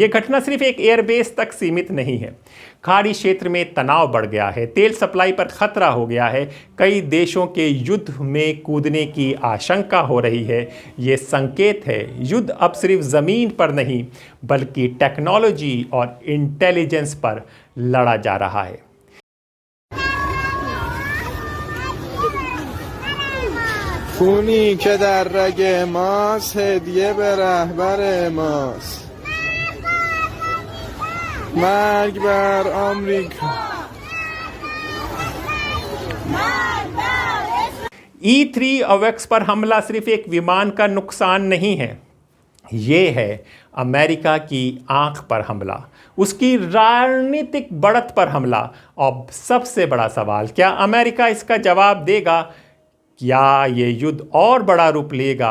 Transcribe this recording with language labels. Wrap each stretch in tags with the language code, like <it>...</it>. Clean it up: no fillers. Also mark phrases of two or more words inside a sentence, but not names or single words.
<hi>ये घटना सिर्फ एक एयरबेस तक सीमित नहीं है। खाड़ी क्षेत्र में तनाव बढ़ गया है, तेल सप्लाई पर खतरा हो गया है, कई देशों के युद्ध में कूदने की आशंका हो रही है। ये संकेत है युद्ध अब सिर्फ ज़मीन पर नहीं बल्कि टेक्नोलॉजी और इंटेलिजेंस पर लड़ा जा रहा है।</hi> <fa>خونی که در رگ ماست هدیه به رهبر ماست مرگ بر آمریکا</fa> <hi>E3 AWACS पर हमला सिर्फ एक विमान का नुकसान नहीं है, ये है अमेरिका की आंख पर हमला, उसकी रणनीतिक बढ़त पर हमला। और सबसे बड़ा सवाल, क्या अमेरिका इसका जवाब देगा? क्या ये युद्ध और बड़ा रूप लेगा?</hi>